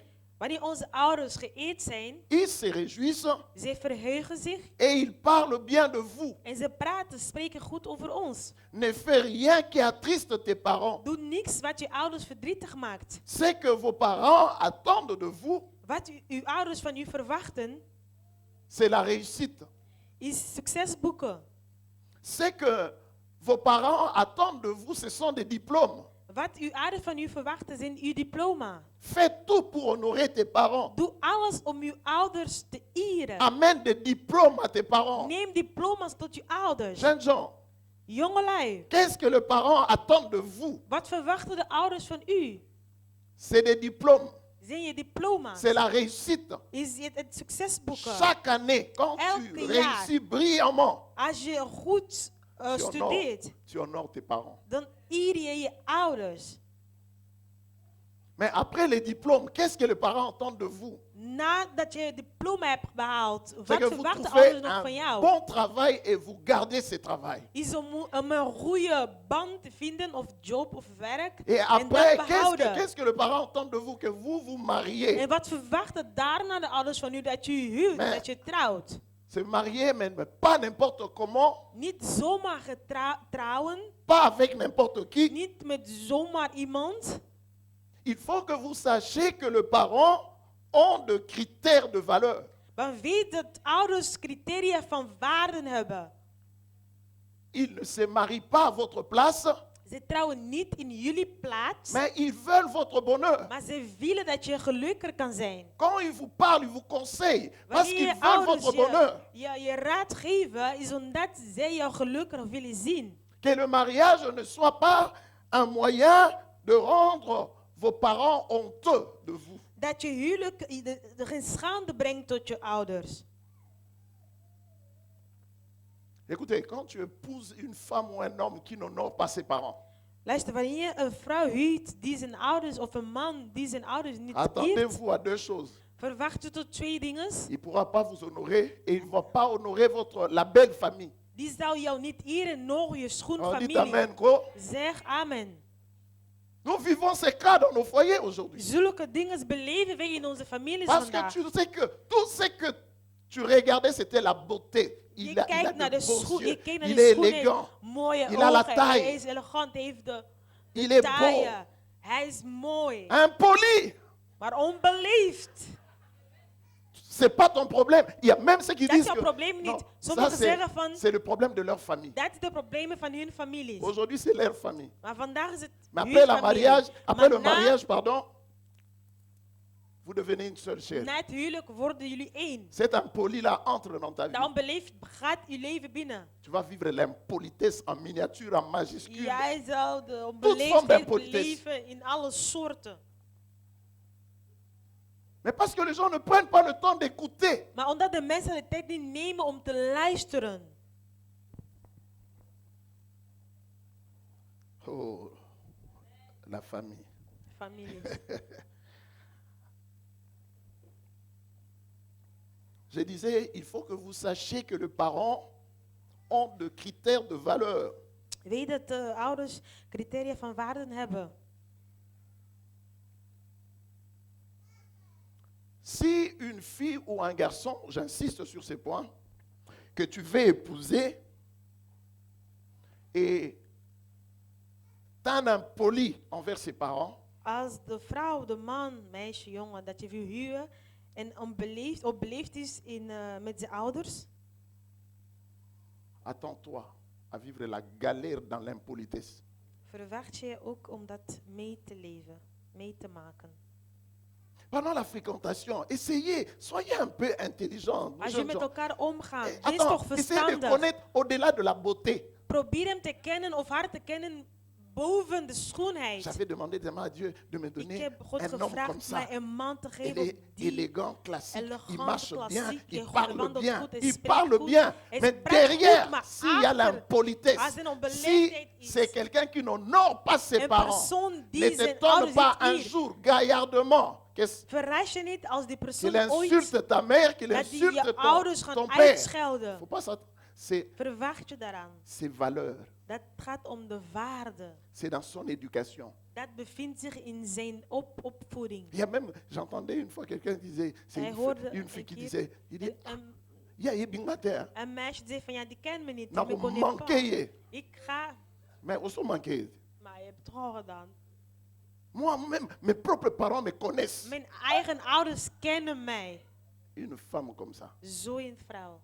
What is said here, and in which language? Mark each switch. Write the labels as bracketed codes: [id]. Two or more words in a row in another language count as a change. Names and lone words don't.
[nl] wanneer onze ouders geëerd zijn, [fr] ils se réjouissent [nl] zij verheugen zich [fr] et ils parlent bien de vous. [nl] en ze praten, spreken goed over ons. [fr] Ne fais rien qui attriste tes parents. [nl] Doe niks wat je ouders verdrietig maakt. [fr] C'est que vos parents attendent de vous, [nl] Wat uw ouders van u verwachten, [fr] c'est la réussite. [nl] is succes boeken. [fr] C'est que vos parents attendent de vous, ce sont des diplômes. [nl] Wat uw ouders van u verwachten, zijn uw diploma. [fr] Fais tout pour honorer tes parents. [nl] Doe alles om uw ouders te eren. [fr] Amène des diplômes à tes parents. [nl] Neem diploma's tot je ouders. [fr] Jeunes gens, [nl] Jongelui, [fr] qu'est-ce que les parents attendent de vous? [nl] wat verwachten de ouders van u? [fr] C'est des diplômes. [nl] Zijn je diploma's? [fr] C'est la réussite. [nl] Is het succesboeken? [fr] Chaque année, quand tu [nl] Elke jaar. [fr] réussis brillamment, [nl] Als je goed studeert, [fr] tu honores tes parents. [nl] dan eer je je ouders. [fr] Mais après les diplômes, qu'est-ce que les parents attendent de vous? [nl] Nadat je diploma hebt behaald, [fr] C'est [nl] wat [fr] que vous [nl] verwachten [fr] trouvez [nl] ouders nog van [fr] un [nl] jou? [fr] bon travail et vous gardez ce travail. [nl] Is om een goede band te vinden, of job of werk, [fr] Et [nl] en [fr] après, [nl] dat behouden. [fr] qu'est-ce que les parents attendent de vous? Que vous vous mariez. [nl] En wat verwachten daarna de ouders van u? Dat je huwt, Maar- dat je trouwt. [fr] Se marier, mais pas n'importe comment, [nl] Niet zomaar trouwen, [fr] pas avec n'importe qui. [nl] niet met zomaar iemand. [fr] Il faut que vous sachiez que les parents ont de critères de valeur. [nl] Maar weet dat ouders criteria van waarden hebben. [fr] Ils ne se marient pas à votre place, [nl] Ze trouwen niet in jullie plaats, [fr] mais ils veulent votre bonheur. [nl] maar ze willen dat je gelukkiger kan zijn. [fr] Quand ils vous parlent, ils vous conseillent, parce [nl] Wanneer [fr] qu'ils [nl] je [fr] veulent [nl] ouders [fr] votre bonheur. [nl] je raad geven, is omdat zij jou gelukkiger willen zien. [fr] Que le mariage ne soit pas un moyen de rendre vos parents honteux de vous. [nl] Dat je huwelijk geen schande brengt tot je ouders. [fr] Écoutez, quand tu épouses une femme ou un homme qui n'honore pas ses parents, [nl] Luister, wanneer je een vrouw huwt die zijn ouders, of een man die zijn ouders niet eert, [fr] attendez-vous à deux choses. [nl] verwacht je tot twee dingen. [fr] Il ne pourra pas vous honorer et il ne va pas honorer la belle famille. [nl] Die zou jou niet eren, nog je [fr] On dit [nl] schoonfamilie. [fr] amen, quoi. [nl] Zeg amen. [fr] Nous vivons ces cas dans nos foyers aujourd'hui. [nl] Zulke dingen beleven wij in onze families [fr] Parce que [nl] vandaag. [fr] tu sais que tout ce que tu regardais, c'était la beauté. [nl] Je [fr] Il a [nl] kijkt naar de [fr] de beaux [nl] schoen, [fr] yeux. [nl] je kijkt naar [fr] Il [nl] de [fr] est [nl] schoen, hij [fr] élégant. [nl] heeft mooie [fr] Il a la [nl] ogen, [fr] taille. [nl] hij is elegant, hij heeft de Il est taille. [fr] beau. [nl] Hij is mooi, [fr] Impoli. [nl] maar onbeleefd. [fr] c'est pas ton problème. Il y a même ceux qui [nl] Dat is [fr] disent [nl] jouw [fr] que [nl] probleem [fr] non, [nl] niet. [fr] ça [nl] Sommigen zeggen van, [fr] c'est le problème de leur famille. [nl] dat is de problemen van hun families. [fr] Aujourd'hui, c'est leur famille. [nl] Maar vandaag is het [fr] Mais [nl] hun [fr] après, [nl] familie. [fr] après le [nl] Maar na- [fr] mariage, pardon, vous devenez une seule chair. [nl] Na het huwelijk worden jullie één. [fr] Cet impoli-là entre dans ta vie. [nl] De onbeleefd gaat je leven binnen. [fr] Tu vas vivre l'impolitesse en miniature, en majuscule. [nl] Jij zal de [fr] forme [nl] onbeleefdheid [fr] d'impolitesse. [nl] beleven in alle soorten. [fr] Mais parce que les gens ne prennent pas le temps d'écouter. [nl] Maar omdat de mensen de tijd niet nemen om te luisteren. [fr] Oh, la famille. [nl] Familie. [fr] Je disais, il faut que vous sachiez que les parents ont des critères de valeur. [nl] Weet dat de ouders criteria van waarden hebben. [fr] Si une fille ou un garçon, j'insiste sur ces points, que tu veux épouser et t'as un impoli envers ses parents, [nl] Als de vrouw, de man, meisje, jongen, dat je wil huwen en onbeleefd is met zijn ouders, [fr] attends-toi à vivre la galère dans l'impolitesse. [nl] verwacht je ook om dat mee te leven, mee te maken. [fr] Pendant la fréquentation, essayez, soyez un peu intelligents. [nl] Als je [fr] jeunes [nl] met [fr] gens. [nl] elkaar omgaat, wees [fr] Attends, [nl] toch [fr] essayez de [nl] verstandig. [fr] connaître au-delà de la beauté. [nl] Probeer hem te kennen of haar te kennen boven de schoonheid. [fr] J'avais demandé tellement à Dieu de me [nl] Ik [fr] donner [nl] heb God [fr] un homme comme [nl] gevraagd [fr] ça. [nl] mij een man te [fr] Il [nl] geven [fr] est [nl] die [fr] élégant, classique, il [nl] elegant, [fr] marche bien, [nl] klassiek, [fr] il [nl] hij [fr] parle [nl] wandelt [fr] bien, [nl] goed, hij [fr] il [nl] spreekt [fr] parle [nl] goed, [fr] bien. [nl] hij [fr] Mais [nl] spreekt [fr] derrière, [nl] goed, maar [fr] s'il y a [nl] achter, [fr] l'impolitesse, [nl] als er een [fr] si [nl] beleefdheid is, [fr] c'est quelqu'un qui n'honore pas ses [nl] een [fr] parents, [nl] persoon die [fr] ne [nl] zijn [fr] t'étonne [nl] ouders [fr] pas [nl] niet [fr] un [nl] eert, [fr] jour, gaillardement, [nl] verras je niet als die persoon [fr] qu'il [nl] ooit [fr] insulte ta mère, qu'il [nl] dat die [fr] insulte [nl] je ouders [fr] ton [nl] gaan [fr] père. [nl] uitschelden. [fr] Faut pas c'est [nl] Verwacht je daaraan. [fr] ses valeurs, [nl] Dat gaat om de waarde. [fr] c'est dans son éducation. [nl] Dat bevindt zich in zijn opvoeding. [fr] Il y a même, j'entendais une fois quelqu'un disait, c'est [nl] Hij [fr] une, [nl] hoorde [fr] une fille [nl] een [fr] qui [nl] keer [fr] disait, il dit, [nl] een [ln] ya ye bingmater, [nl] een meisje zei van ja, die kent me niet. [ln] na [nl] die me [ln] ko [fr] connaît [ln] manke [fr] pas. [ln] ye, [nl] Ik ga, [fr] mais aussi manqué. [nl] maar je hebt het al gedaan. [fr] Moi-même, mes propres parents me connaissent. [nl] Mijn eigen ouders kennen mij. [fr] Une femme comme ça, [nl] Zo'n vrouw,